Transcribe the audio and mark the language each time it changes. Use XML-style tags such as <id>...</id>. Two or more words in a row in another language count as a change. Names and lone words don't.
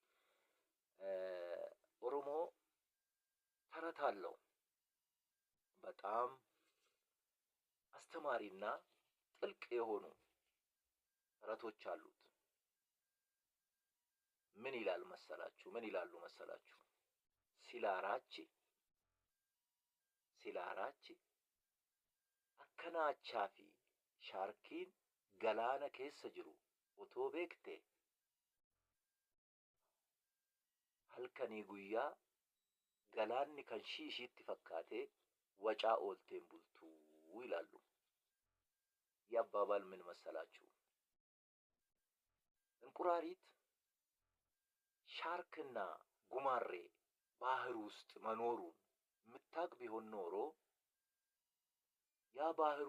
<am>ኦሮሞ ተረት አለው። በጣም አስተማሪና ጥልቅ የሆኑ ተረቶች አሉት። ምን ይላሉ መሰላችሁ?</am> <om>Silaraachi akkanaachaafi shaarkiin galaana keessa jiru otoo beektee halkanii guyyaa galaanni kan ishiitti fakkaate wacaa oolteen bultuu</om> <am>ይላሉ። ያባባል ምን መሰላችሁ? እንቁራሪት ሻርክና ጉማሬ ባህር ውስጥ መኖሩን የምታውቅ ቢሆን ኖሮ ያ ባህር</am>